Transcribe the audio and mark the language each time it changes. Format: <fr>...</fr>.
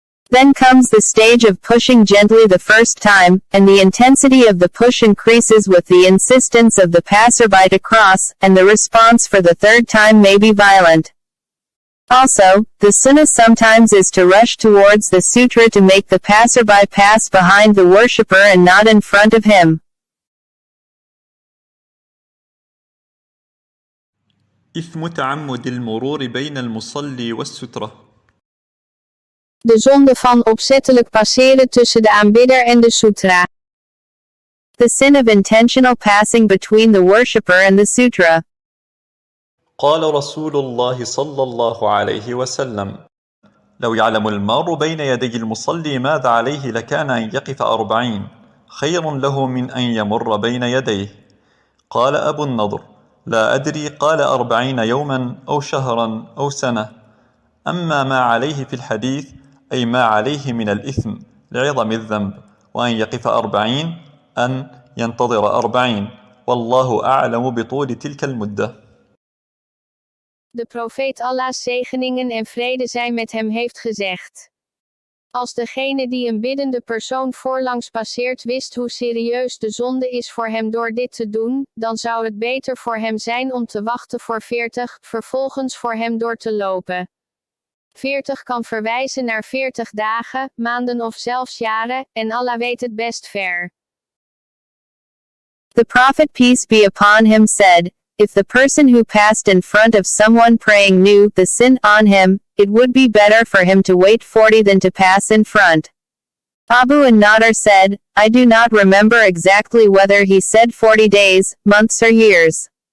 <en>Then comes the stage of pushing gently the first time, and the intensity of the push increases with the insistence of the passerby to cross, and the response for the third time may be violent. Also, the sunnah sometimes is to rush towards the sutrah to make the passerby pass behind the worshipper and not in front of him.</en> <ar>إثم تعمد المرور بين المصلي والسترة.</ar> <nl>De zonde van opzettelijk passeren tussen de aanbidder en de sutrah.</nl> <en>The sin of intentional passing between the worshipper and the sutrah.</en> <ar>قال رسول الله صلى الله عليه وسلم: لو يعلم المار بين يدي المصلي ماذا عليه لكان أن يقف 40 خير له من أن يمر بين يديه. قال أبو النضر: لا أدري، قال 40 يوما أو شهرا أو سنة. أما ما عليه في الحديث أي ما عليه من الإثم لعظم الذنب، وأن يقف 40 أن ينتظر 40، والله أعلم بطول تلك المدة.</ar> <nl>De profeet Allah's zegeningen en vrede zijn met hem heeft gezegd: als degene die een biddende persoon voorlangs passeert wist hoe serieus de zonde is voor hem door dit te doen, dan zou het beter voor hem zijn om te wachten voor 40, vervolgens voor hem door te lopen. 40 kan verwijzen naar 40 dagen, maanden of zelfs jaren, en Allah weet het best ver.</nl> <en>The Prophet, peace be upon him, said, if the person who passed in front of someone praying knew the sin on him, it would be better for him to wait 40 than to pass in front. Abu an-Nadr said, I do not remember exactly whether he said 40 days, months or years.</en>